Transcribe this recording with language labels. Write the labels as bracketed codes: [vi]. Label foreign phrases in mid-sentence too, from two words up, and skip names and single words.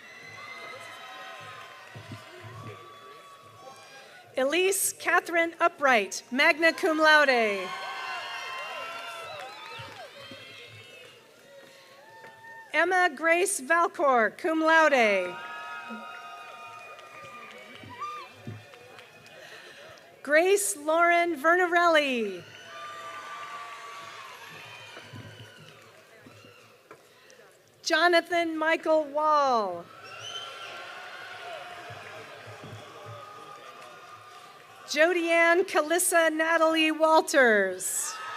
[en] Elise Catherine Upright, [la] magna cum laude. [en] Emma Grace Valcor, [la] cum laude. [en] Grace Lauren Vernarelli. Jonathan Michael Wall. Jodianne Calissa Natalie Walters.